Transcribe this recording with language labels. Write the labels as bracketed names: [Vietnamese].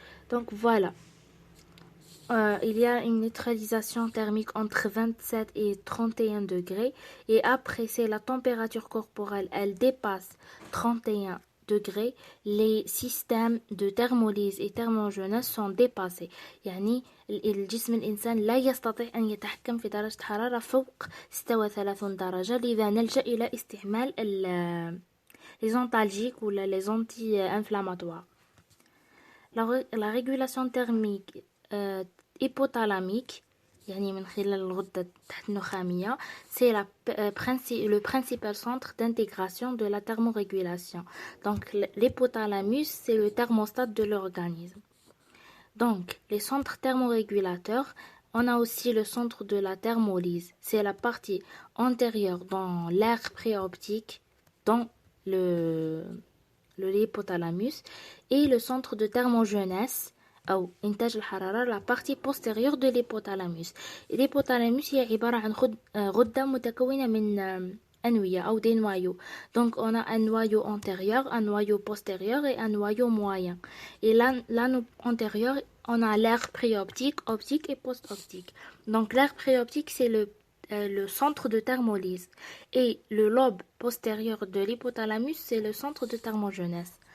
[French] Donc voilà, il y a une neutralisation thermique entre 27 et 31 degrés. Et après, c'est la température corporelle, elle dépasse 31 degrés. Les systèmes de thermolyse et thermogenèse sont dépassés. [Arabic] يعني الجسم الإنسان لا يستطيع أن يتحكم في درجة حرارة فوق 36 درجة، لذا نلجأ إلى استعمال [French] les antalgiques ou les anti-inflammatoires. La régulation thermique hypothalamique, [Arabic] يعني من خلال الغدة تحت النخامية. [French] C'est le principal centre d'intégration de la thermorégulation. Donc l'hypothalamus, c'est le thermostat de l'organisme. Donc les centres thermorégulateurs, on a aussi le centre de la thermolyse. C'est la partie antérieure dans l'aire préoptique, dans le l'hypothalamus, et le centre de thermogenèse [Arabic] أو إنتاج الحرارة [French] la partie postérieure de l'hypothalamus. [Arabic] L'hypothalamus هي عبارة عن غدة متكونة من أنوية أو des noyaux. [French] Donc on a un noyau antérieur, un noyau postérieur et un noyau moyen. Et l'anneau antérieur, on a l'aire préoptique, optique et post-optique. Donc l'aire préoptique, c'est le centre de thermolyse. Et le lobe postérieur de l'hypothalamus, c'est le centre de thermogenèse.